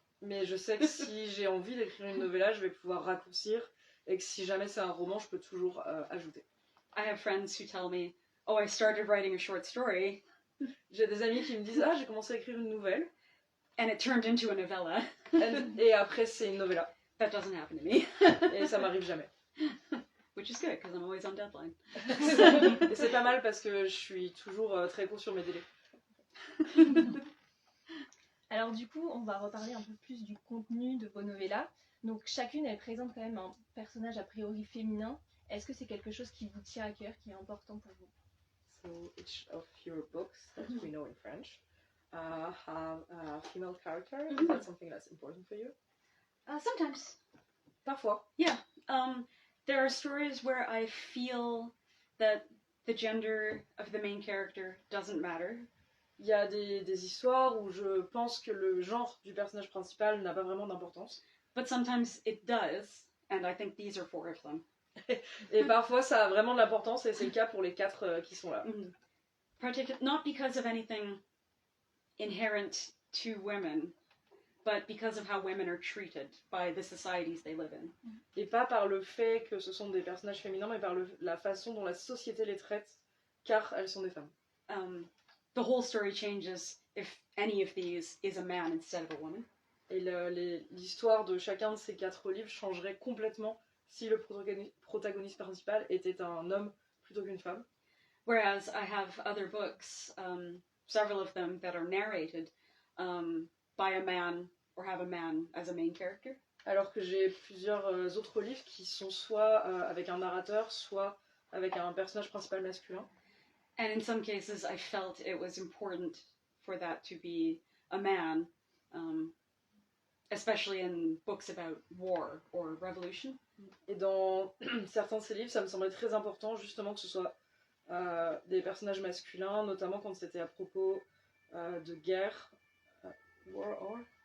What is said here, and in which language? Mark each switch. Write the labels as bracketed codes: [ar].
[fr] Mais je sais que si j'ai envie d'écrire une novella, je vais pouvoir raccourcir. Et que si jamais c'est un roman, je peux toujours ajouter. [en] I have friends who tell me, oh, I started writing a short story. [fr] J'ai des amis qui me disent, j'ai commencé à écrire une nouvelle. [en] And it turned into a novella. [fr] Et après, c'est une novella. [en] That doesn't happen to me. [fr] Et ça m'arrive jamais. [en] Which is good, because I'm always on deadline. [fr] Et c'est pas mal parce que je suis toujours très court sur mes délais. Alors Alors du coup, on va reparler un peu plus du contenu de vos novellas. Donc chacune, elle présente quand même un personnage a priori féminin. Est-ce que c'est quelque chose qui vous tient à cœur, qui est important pour vous? [en] So each of your books that we know in French have a female character. Is that something that's important for you? Sometimes. [fr] Parfois. [en] There are stories where I feel that the gender of the main character doesn't matter. [fr] Il y a des histoires où je pense que le genre du personnage principal n'a pas vraiment d'importance. [en] But sometimes it does, and I think these are 4 of them. [fr] Et parfois ça a vraiment de l'importance et c'est le cas pour les 4 qui sont là. [en] Not because of anything inherent to women, but because of how women are treated by the societies they live in. [fr] Et pas par le fait que ce sont des personnages féminins, mais par la façon dont la société les traite, car elles sont des femmes. [en] The whole story changes if any of these is a man instead of a woman. [fr] Et l'histoire de chacun de ces 4 livres changerait complètement si le protagoniste principal était un homme plutôt qu'une femme. [en] Whereas I have other books, several of them that are narrated by a man or have a man as a main character. [fr] Alors que j'ai plusieurs autres livres qui sont soit avec un narrateur, soit avec un personnage principal masculin. [en] And in some cases, I felt it was important for that to be a man, especially in books about war or revolution. [fr] Et dans certains de ces livres, ça me semblait très important justement que ce soit des personnages masculins, notamment quand c'était à propos de guerre, [en] war or